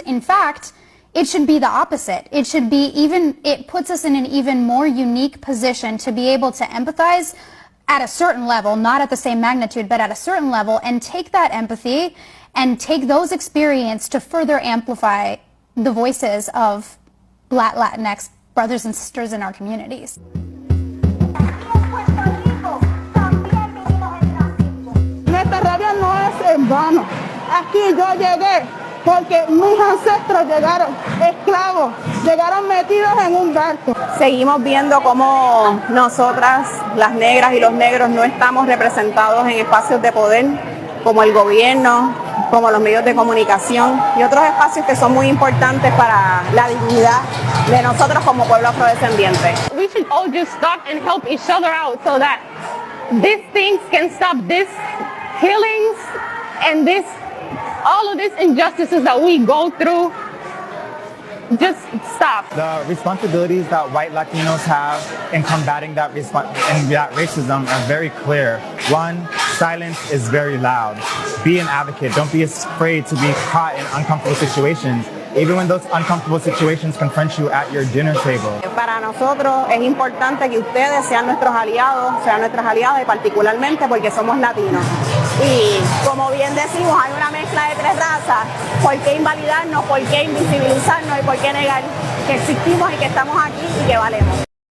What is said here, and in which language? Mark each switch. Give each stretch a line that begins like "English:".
English: In fact, it should be the opposite. It should be it puts us in an even more unique position to be able to empathize at a certain level, not at the same magnitude, but at a certain level, and take that empathy and take those experiences to further amplify the voices of Black Latinx brothers and sisters in our communities.
Spanish: Nuestra rabia no es en vano. Aquí yo llegué porque mis ancestros llegaron esclavos, llegaron metidos en un barco. Seguimos viendo cómo nosotras, las negras y los negros, no estamos representados en espacios de poder, como el gobierno, como los medios de comunicación y otros espacios que son muy importantes para la dignidad de nosotros como pueblo afrodescendiente.
English: We should all just stop and help each other out so that these things can stop, these killings and all of these injustices that we go through. Just stop. The responsibilities that white Latinos have in combating that racism are very clear. One, silence is very loud. Be an advocate. Don't be afraid to be caught in uncomfortable situations, even when those uncomfortable situations confront you at your dinner table.
Spanish: Para nosotros es importante que ustedes sean nuestros aliados, sean nuestras aliadas, y particularmente porque somos latinos. Y como bien decimos, hay una mezcla de 3 razas. ¿Por qué invalidarnos? ¿Por qué invisibilizarnos? ¿Y por qué negar que existimos y que estamos aquí y que valemos?